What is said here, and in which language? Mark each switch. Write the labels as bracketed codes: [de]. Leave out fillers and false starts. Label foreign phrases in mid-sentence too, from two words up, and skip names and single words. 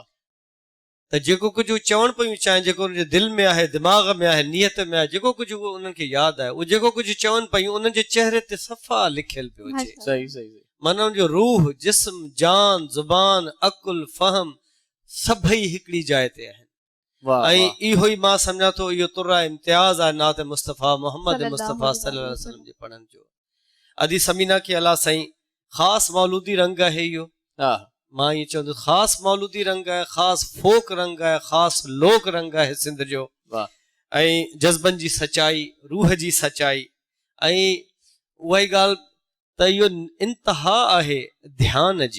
[sd] त जेको कुझु उहे चवनि पियूं, चाहे जेको उनजे दिलि में आहे, दिमाग़ में आहे, नियत में आहे, जेको कुझु उहो उन्हनि खे यादि आहे, उहो जेको कुझु चवनि पियूं उन्हनि जे चहिरे ते सफ़ा लिखियलु पियो अचे। सही सही सही। माना उनजो रूह, जिस्म, जान, ज़ुबान, अकुल, फहम सभई हिकिड़ी जाइ ते आहिनि। ऐं इहो ई मां सम्झां थो इहो तुर्रा इम्तियाज़ आहे नात मुस्तफ़ा मोहम्मद मुस्तफ़ा [ar] صلى الله عليه وسلم [sd] जे पढ़ण जो। अदी समीना के अला साईं ख़ासि मौलूदी रंग आहे इहो। मां ईअं चवंदुसि ख़ासि मौलूदी रंग आहे, ख़ासि फोक रंग आहे, ख़ासि लोक रंग आहे सिंध जो। ऐं जज़्बनि जी सचाई, रूह जी सचाई। ऐं उहा ई ॻाल्हि त इहो इंतिहा आहे ध्यान जी।